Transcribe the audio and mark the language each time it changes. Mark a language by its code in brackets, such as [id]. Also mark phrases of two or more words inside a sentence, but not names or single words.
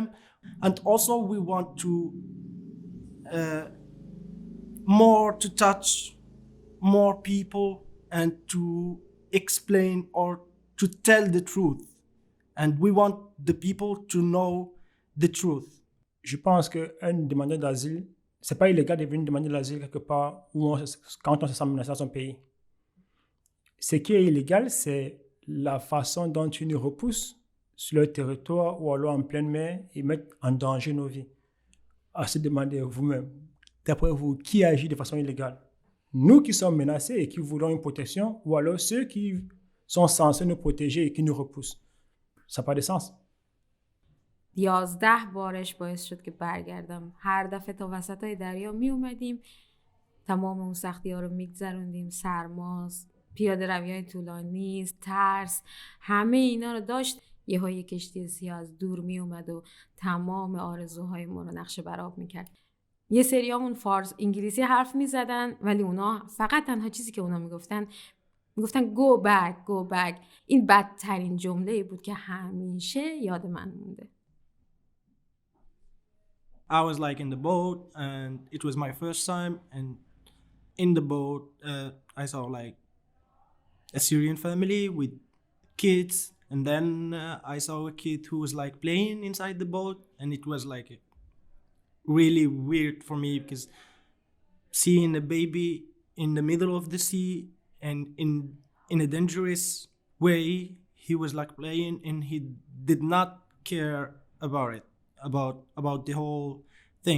[en] And also we want to touch more people and to explain or to tell the truth, and we want the people to know the truth. [fr] Je pense qu'un demandeur d'asile, c'est pas illégal de venir demander l'asile quelque part quand on se sent menacé dans son pays. Ce qui est illégal, c'est la façon dont ils nous repoussent sur leur territoire ou alors en pleine mer et mettent en danger nos vies. À se demander vous-même, d'après vous, qui agit de façon illégale? Nous qui sommes menacés et qui voulons une protection, ou alors ceux qui sont censés nous protéger et qui nous repoussent? Ça n'a pas de sens. [fa] 11 بارش باعث شد که برگردم. هر دفعه تا وسطای دریا می اومدیم، تمام اون سختی ها رو میگذروندیم، سرماست، پیاده روی های طولانی، ترس، همه اینا رو داشت. یه کشتی سیاه از دور می اومد و تمام آرزوهای ما رو نقشه برآب میکرد. یه سریامون فارس انگلیسی حرف میزدن، ولی اونا فقط تنها چیزی که اونا میگفتن [en] go back. [fa] این بدترین جمله بود که همیشه یاد من مونده. [en] I was like in the boat and it was my first time, and in the boat I saw like a Syrian family with kids, and then I saw a kid who was like playing inside the boat, and it was like really weird for me, because seeing a baby in the middle of the sea and in a dangerous way, he was like playing and he did not care about it, about the whole thing.